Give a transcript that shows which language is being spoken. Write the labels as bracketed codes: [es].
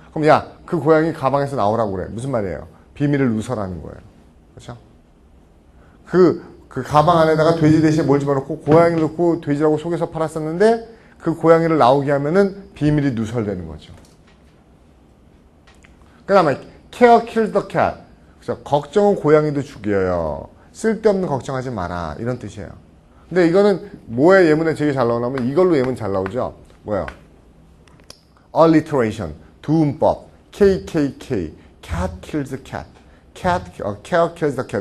[ko] 그럼 야, 그 고양이 가방에서 나오라고 그래. 무슨 말이에요? 비밀을 누설하는 거예요. 그렇죠? 그 가방 안에다가 돼지 대신에 뭘 집어넣고 고양이를 넣고 돼지라고 속여서 팔았었는데 그 고양이를 나오게 하면은 비밀이 누설되는 거죠. 그 다음에 [en] care kills the cat. [ko] 그래서 걱정은 고양이도 죽여요. 쓸데없는 걱정하지 마라. 이런 뜻이에요. 근데 이거는 뭐에 예문에 되게 잘 나오냐면 이걸로 예문 잘 나오죠. 뭐예요? alliteration, 두음법, KKK, [en] cat kills the cat, [ko] care kills the cat.